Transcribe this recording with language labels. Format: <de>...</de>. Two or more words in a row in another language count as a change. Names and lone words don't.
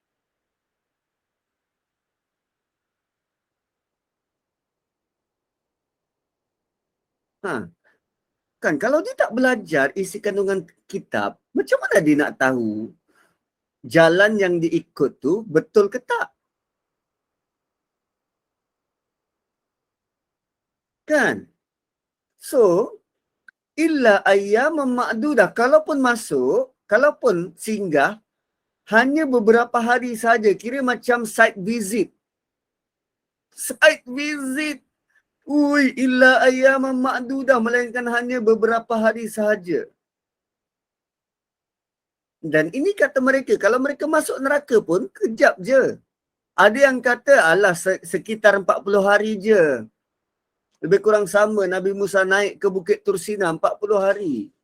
<ms>Kan kalau dia tak belajar isi kandungan kitab, macam mana dia nak tahu jalan yang diikut tu betul ke tak? Kan? So,</ms> <ar>إلا أياما معدودة.</ar> <ms>Kalaupun masuk, kalaupun singgah, hanya beberapa hari saja. Kira macam</ms> <en>site visit. Site visit.</en> <ar>Ui, إلا أياما معدودة.</ar> <ms>Melainkan hanya beberapa hari sahaja. Dan ini kata mereka, kalau mereka masuk neraka pun, kejap je. Ada yang kata, alah sekitar 40 hari je. Lebih kurang sama Nabi Musa naik ke Bukit Tursina 40 hari.</ms>